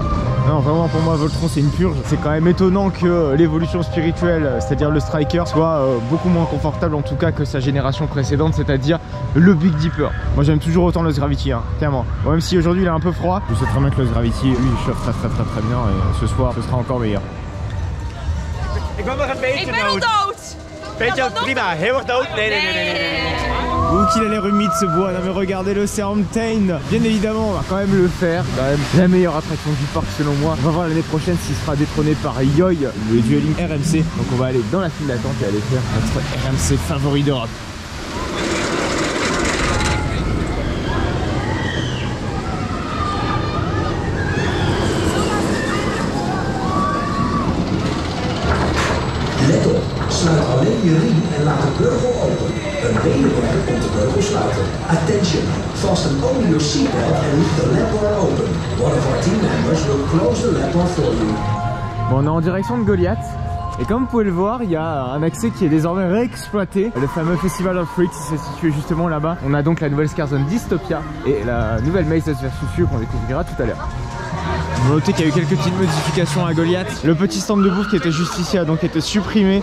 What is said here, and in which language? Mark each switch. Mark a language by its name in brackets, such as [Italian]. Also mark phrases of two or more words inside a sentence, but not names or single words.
[French] Non vraiment pour moi Voltron c'est une purge. C'est quand même étonnant que l'évolution spirituelle, c'est-à-dire le Striker, soit beaucoup moins confortable en tout cas que sa génération précédente, c'est-à-dire le Big Dipper. Moi j'aime toujours autant le Gravity hein, clairement. Bon, même si aujourd'hui il est un peu froid, je sais très bien que le Gravity lui il chauffe très bien et ce soir ce sera encore meilleur. [Dutch] Ik ben nog een beetje dood. Beetje prima, heel erg dood. Nee. [French] Ou qu'il a l'air humide ce bois, non mais regardez le Serpentine. Bien évidemment on va quand même le faire, quand même la meilleure attraction du parc selon moi. On va voir l'année prochaine s'il sera détrôné par Yoy, le dueling RMC. Donc on va aller dans la file d'attente et aller faire notre RMC favori d'Europe. [Dutch] Let op, sluit alleen je riem en laat de beugel open. Een medewerker komt de beugel sluiten. [English] Attention, fasten only your seatbelt and leave the lap door open. One of our team members will close the lap door for you. [French] Bon, on est en direction de Goliath. Et comme vous pouvez le voir, il y a un accès qui est désormais réexploité. Le fameux Festival of Freaks s'est situé justement là-bas. On a donc la nouvelle [English] scare zone [French] Dystopia et la nouvelle Maze vs You qu'on découvrira tout à l'heure. On notait qu'il y a eu quelques petites modifications à Goliath. Le petit stand de bouffe qui était juste ici a donc été supprimé.